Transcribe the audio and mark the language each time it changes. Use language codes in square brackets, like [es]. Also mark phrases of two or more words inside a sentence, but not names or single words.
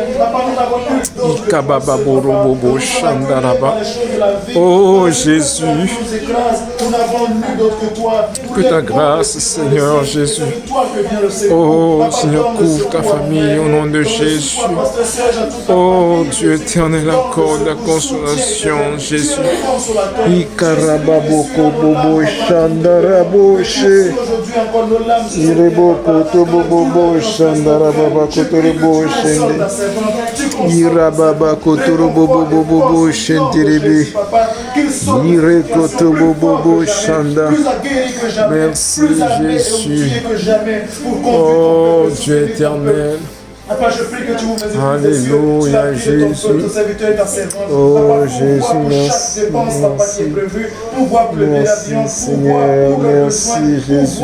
[fr] Papa, nous n'avons plus d'autre que oh Jésus, nous écrase. Nous n'avons nul d'autre que toi. Que ta grâce, Seigneur Jésus. Oh Seigneur, couvre ta famille au nom de Jésus. Oh Dieu éternel, accorde la consolation, Jésus. Ikarababoko bobo shandaraboshe. Ireboko tobobo shandarababako torobo shende. Irababako torobo bobo shentirebe. Ireko bobo shanda. Merci Jésus. Oh Dieu éternel. Papa, je prie que tu ouvres les yeux. Alléluia, Jésus. Oh Jésus, merci. Merci Seigneur, merci Jésus.